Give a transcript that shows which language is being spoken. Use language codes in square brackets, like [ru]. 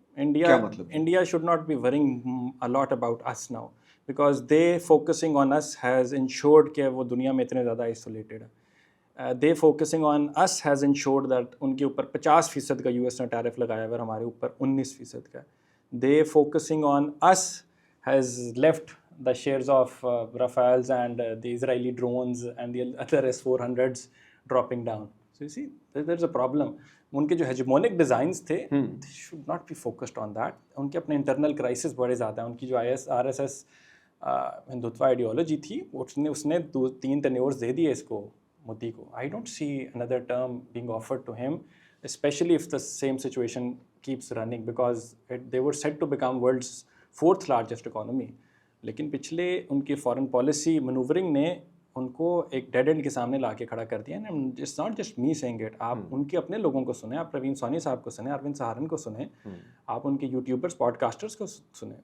[en] India should not be worrying a lot about us now, because they focusing on us has ensured [ur] کہ وہ دنیا میں اتنے زیادہ [en] isolated ہے. They focusing on us has ensured that [ur] ان کے اوپر 50% کا US نے ٹیرف لگایا ہوا, اور ہمارے اوپر 19% کا. [en] They focusing on us has left the shares of Rafales and the Israeli drones and the other S-400s dropping down. So you see, there's a problem. [ur] ان کے جو ہیجمونک ڈیزائنس تھے [en] they should not be focused on that. [ur] ان کے اپنے internal crisis بڑے زیادہ ہیں. ان کی جو RSS ہندوتوا آئیڈیالوجی تھی اس نے 3 ٹینیورز دے دیے اس کو, مودی کو. [en] I don't see another term being offered to him, especially if the same situation keeps running, because they were set to become world's 4th largest economy. [ur] لیکن پچھلے ان کی فارن پالیسی منوورنگ نے ان کو ایک ڈیڈ اینڈ کے سامنے لا کے کھڑا کر دیا. [en] It's not just me seeing it. [ur] آپ ان کے اپنے لوگوں کو سنیں, آپ پروین سونی صاحب کو سنیں, اروند سہارن کو سنیں, آپ ان کے یوٹیوبرس پوڈ کاسٹرس کو سنیں.